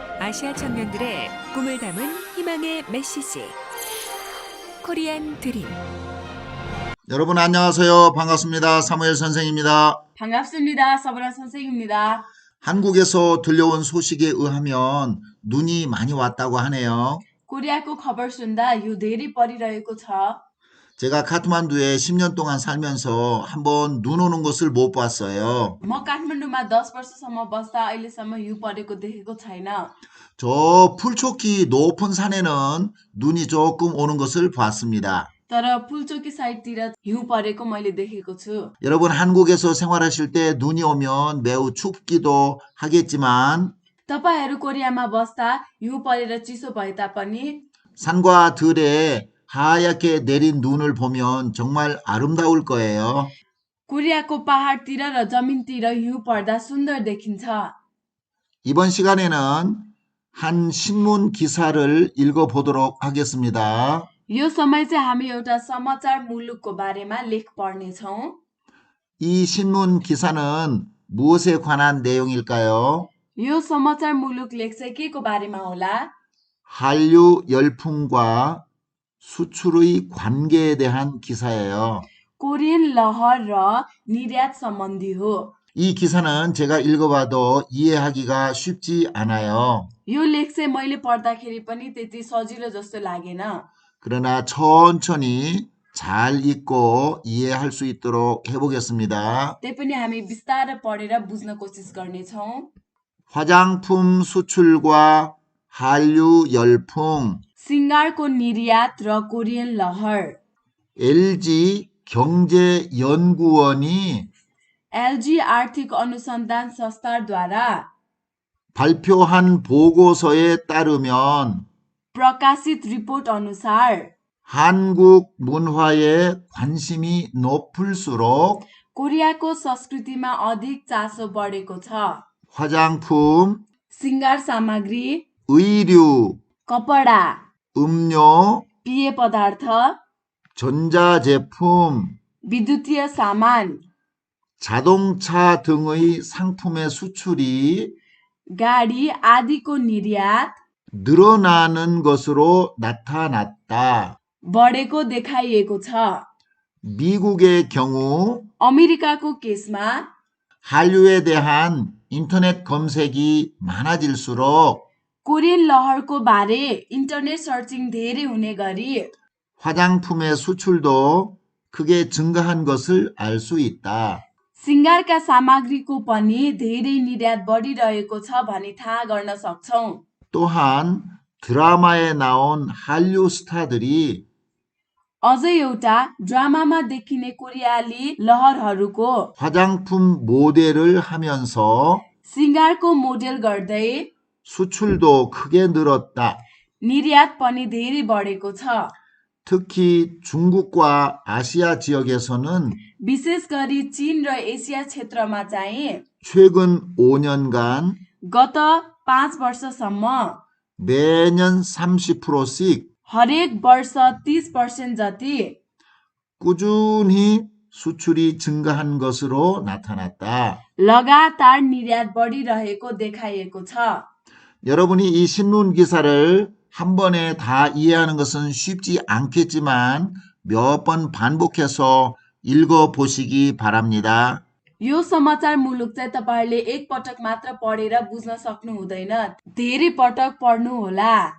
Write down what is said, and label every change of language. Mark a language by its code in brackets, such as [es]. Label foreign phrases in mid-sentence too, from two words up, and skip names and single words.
[ko] 아시아 청년들의 꿈을 담은 희망의 메시지 코리안 드림. 여러분 안녕하세요. 반갑습니다. 사무엘 선생입니다. 반갑습니다. 서브라 선생입니다. 한국에서 들려온 소식에 의하면 눈이 많이 왔다고 하네요. [ne] कोरियाको खबर सुन्दा यो धेरै परिरहेको छ। [ko] 제가 카트만두에 10년 동안 살면서 한번 눈 오는 것을 못 봤어요. [ne] म काठमाडौँमा 10 वर्षसम्म बस्दा अहिलेसम्म हिउँ परेको देखेको छैन। [ko] 저 풀초키 높은 산에는 눈이 조금 오는 것을 봤습니다. [ne] तर पुल्चोकी साइडतिर हिउँ परेको मैले देखेको छु। [ko] 여러분 한국에서 생활하실 때 눈이 오면 매우 춥기도 하겠지만 [ne] तपाईहरू कोरियामा बस्दा हिउँ परेर चिसो भए तापनि [ko] 산과 들에 하얗게 내린 눈을 보면 정말 아름다울 거예요. [ne] कोरियाको पहाडतिर र जमिनतिर हिउँ पर्दा सुन्दर देखिन्छ। [ko] 이번 시간에는 한 신문 기사를 읽어보도록 하겠습니다. [ne] यो समय चाहिँ हामी एउटा समाचार मुलुकको बारेमा लेख पढ्नेछौँ। [ko] 이 신문 기사는 무엇에 관한 내용일까요? [ne] यो समाचार मुलुक लेख चाहिँ के को बारेमा होला? [ko] 한류 열풍과 수출의 관계에 대한 기사예요. [ne] कोरियन लहर र निर्यात सम्बन्धी हो। [ko] 이 기사는 제가 읽어봐도 이해하기가 쉽지 않아요. [ne] यो लेख चाहिँ मैले पढ्दाखेरि पनि त्यति सजिलो जस्तो लागेन। [ko] 그러나 천천히 잘 읽고 이해할 수 있도록 해보겠습니다. [ne] त्यही हामी बिस्तारै पढेर बुझ्न कोसिस गर्नेछौँ। [ko] 화장품 수출과 한류 열풍, [ne] सिङ्गारको निर्यात र कोरियन लहर। [ko] LG 경제연구원이 [ne] एलजी आर्थिक अनुसन्धान संस्थाद्वारा [ko] 발표한 보고서에 따르면 [ne] प्रकाशित रिपोर्ट अनुसार [ko] 한국 문화에 관심이 높을수록 [ne] कोरियाको संस्कृतिमा अधिक चासो बढेको छ। [ko] 화장품, [ne] सिङ्गार सामग्री, [ko] 의류, [ne] कपडा, [ko] 음료, [ne] पेय पदार्थ, [ko] 전자제품, [ne] विद्युतीय सामान, [ko] 자동차 등의 상품의 수출이 [ne] गाडी आदिको निर्यात [ko] 늘어나는 것으로 나타났다. [ne] बढेको देखाइएको छ। [ko] 미국의 경우 [ne] अमेरिकाको केसमा [ko] 한류에 대한 인터넷 검색이 많아질수록 [ne] कोरियन लहरको बारे [en] internet searching [ne] धेरै हुने गरी [ko] 화장품의 수출도 크게 증가한 것을 알 수 있다. [ne] सिङ्गारका सामग्रीको पनि धेरै निर्यात बढिरहेको छ भनी थाहा गर्न सक्छौँ। [ko] 또한 드라마에 나온 한류 스타들이 [ne] अझै एउटा ड्रामामा देखिने कोरियाली लहरहरूको [ko] 화장품 모델을 하면서 [ne] सिङ्गारको मोडेल गर्दै [ko] 수출도 크게 늘었다. [ne] निर्यात पनि धेरै बढेको छ। [ko] 특히 중국과 아시아 지역에서는 [ne] विशेष गरी चीन र एसिया क्षेत्रमा चाहिँ [ko] 최근 5년간 [ne] गत 5 वर्षसम्म [ko] 매년 30%씩 [ne] हरेक वर्ष 30% जति [ko] 꾸준히 수출이 증가한 것으로 나타났다. [ne] लगातार निर्यात बढिरहेको देखाइएको छ। [ko] 여러분이 이 신문 기사를 한 번에 다 이해하는 것은 쉽지 않겠지만 몇 번 반복해서 읽어보시기 바랍니다. [ne] यो समाचार मुलुक चाहिँ तपाईहरुले एक पटक मात्र पढेर बुझ्न सक्नु हुँदैन, धेरै पटक पढ्नु होला।